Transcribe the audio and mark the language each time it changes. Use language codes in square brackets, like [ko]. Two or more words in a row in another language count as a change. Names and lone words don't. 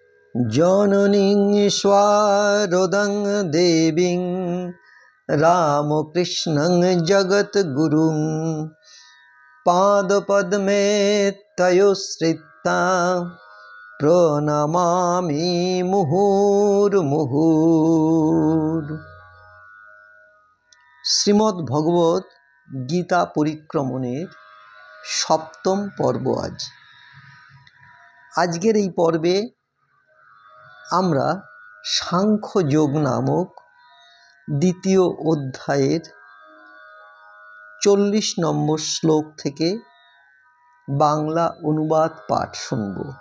[sa] जननीं स्वारोदं देवीं रामकृष्णं जगद्गुरुं पादपद्मे तयोश्रिता प्रणमामि मुहुर्मुहुः। [bn] শ্রীমদ্ ভগবত গীতা পরিক্রমণের সপ্তম পর্ব। আজকের এই পর্বে আমরা সাংখ্যযোগ নামক দ্বিতীয় অধ্যায়ের 40 নম্বর শ্লোক থেকে বাংলা অনুবাদ পাঠ শুনব।